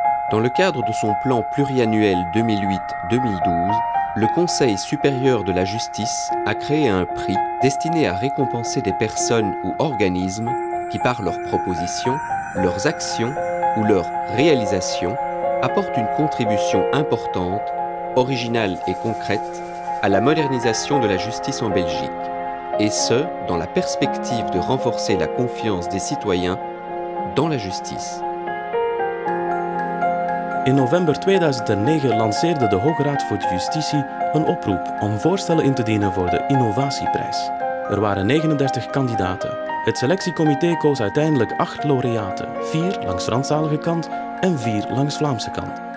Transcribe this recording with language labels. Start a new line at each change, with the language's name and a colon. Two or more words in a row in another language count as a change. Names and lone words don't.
French: Dans le cadre de son plan pluriannuel 2008-2012, le Conseil supérieur de la justice a créé un prix destiné à récompenser des personnes ou organismes qui, par leurs propositions, leurs actions ou leurs réalisations, apportent une contribution importante, originale et concrète à la modernisation de la justice en Belgique, et ce, dans la perspective de renforcer la confiance des citoyens dans la justice.
Dutch: In november 2009 lanceerde de Hoge Raad voor de Justitie een oproep om voorstellen in te dienen voor de Innovatieprijs. Er waren 39 kandidaten. Het selectiecomité koos uiteindelijk 8 laureaten, 4 langs Franstalige kant en 4 langs Vlaamse kant.